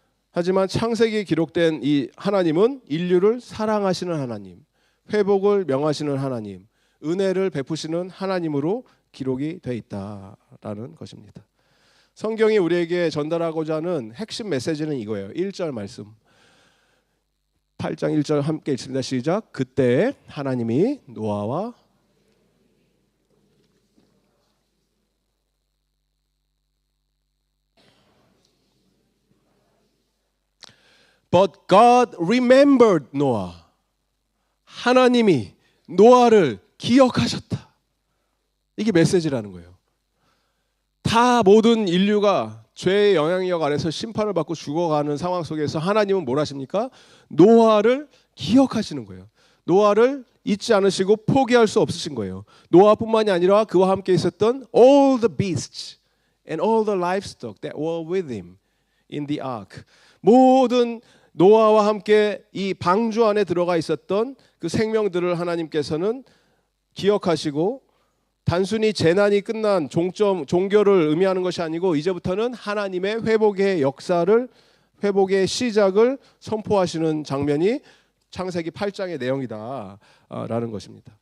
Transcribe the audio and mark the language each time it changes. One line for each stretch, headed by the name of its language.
Korean: 하지만 창세기에 기록된 이 하나님은 인류를 사랑하시는 하나님, 회복을 명하시는 하나님, 은혜를 베푸시는 하나님으로 기록이 돼 있다라는 것입니다. 성경이 우리에게 전달하고자 하는 핵심 메시지는 이거예요. 1절 말씀. 8장 1절 함께 읽습니다. 시작. 그때 하나님이 노아와
English: But God remembered Noah.
Korean: 하나님이 노아를 기억하셨다. 이게 메시지라는 거예요. 다 모든 인류가 죄의 영향력 아래서 심판을 받고 죽어가는 상황 속에서 하나님은 뭘 하십니까? 노아를 기억하시는 거예요. 노아를 잊지 않으시고 포기할 수 없으신 거예요. 노아뿐만이 아니라 그와 함께 있었던
English: all the beasts and all the livestock that were with him in the ark.
Korean: 모든 노아와 함께 이 방주 안에 들어가 있었던 그 생명들을 하나님께서는 기억하시고 단순히 재난이 끝난 종교를 의미하는 것이 아니고 이제부터는 하나님의 회복의 역사를 회복의 시작을 선포하시는 장면이 창세기 8장의 내용이다라는 것입니다.